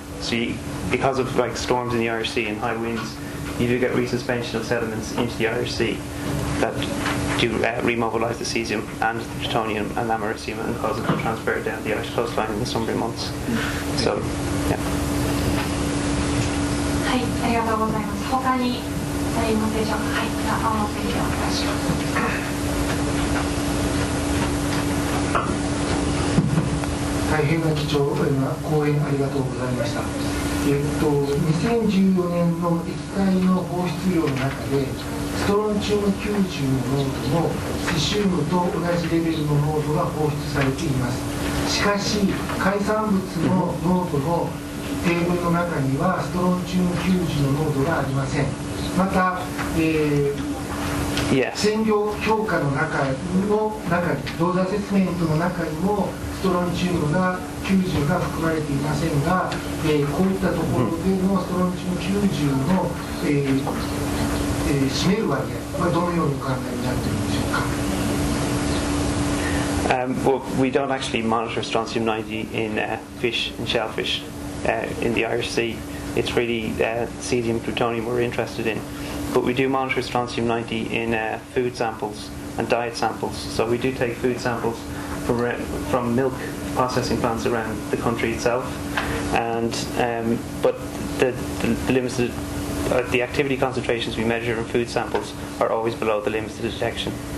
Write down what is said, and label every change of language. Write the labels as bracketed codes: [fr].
[en] So because of like storms in the Irish Sea and high winds, you do get resuspension of sediments into the Irish Sea that do remobilise the cesium and the plutonium and americium and cause it to transfer down the Irish coastline in the summer months. So, yeah. [ja] はい、ありがとうございます。他にありますでしょうか。はい、じゃあ青の席でお願いします。大変な貴重な講演ありがとうございました。2014年の液体の放出量の中でストロンチウム90の濃度のセシウムと同じレベルの濃度が放出されています。しかし海産物の濃度のテーブルの中にはストロンチウム90の濃度がありません。また、占領評価の中にローズアセスメントの中にもストロンチウムが90が含まれていませんが、こういったところでのストロンチウム90の、占める割合はどのようにお考えになっているんでしょうか。 [en] Well, we don't actually monitor strontium 90 in fish and shellfish in the Irish Sea. It's really cesium and plutonium we're interested in. But we do monitor strontium 90 in food samples and diet samples. So we do take food samples from milk processing plants around the country itself, and but the limited the activity concentrations we measure in food samples are always below the limits to detection.